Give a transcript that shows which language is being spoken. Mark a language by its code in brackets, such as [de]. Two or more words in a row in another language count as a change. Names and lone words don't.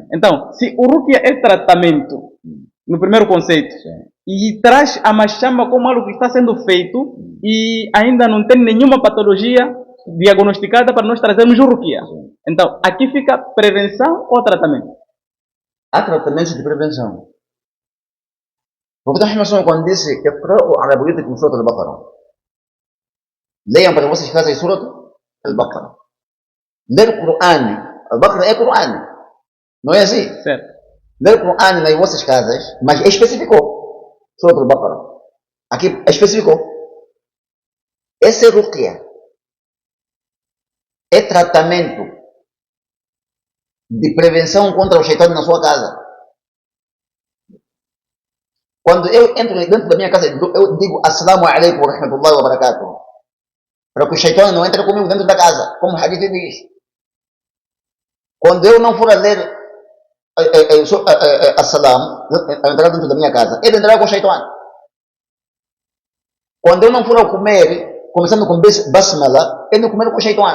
[pt] Então, se o ruqya é tratamento, no primeiro conceito, sim, e traz a machamba como algo que está sendo feito e ainda não tem nenhuma patologia diagnosticada para nós trazermos o ruqya. Sim. Então, aqui fica prevenção ou tratamento? Há tratamentos de prevenção. O profeta Muhammad, quando disse [ar] "اقرؤوا على بيوتكم سورة البقرة", [pt] leiam para vocês casas surat al-Baqarah. Ler o Qur'an, al-Baqarah é Qur'an, não é assim? Certo. Ler o Qur'an nas vossas casas, mas especificou. Surah Al-Baqarah. Aqui especificou. Esse é ruqya. É tratamento de prevenção contra o shaitão na sua casa. Quando eu entro dentro da minha casa, eu digo [ar] السلام عليكم ورحمة الله وبركاته. [pt] Para que o shaitão não entre comigo dentro da casa, como o hadith diz. Quando eu não for a ler Assalam, a entrar dentro da minha casa, ele entrará com o shaitão. Quando eu não for a comer, começando com Basmala, ele não comer com o shaitão.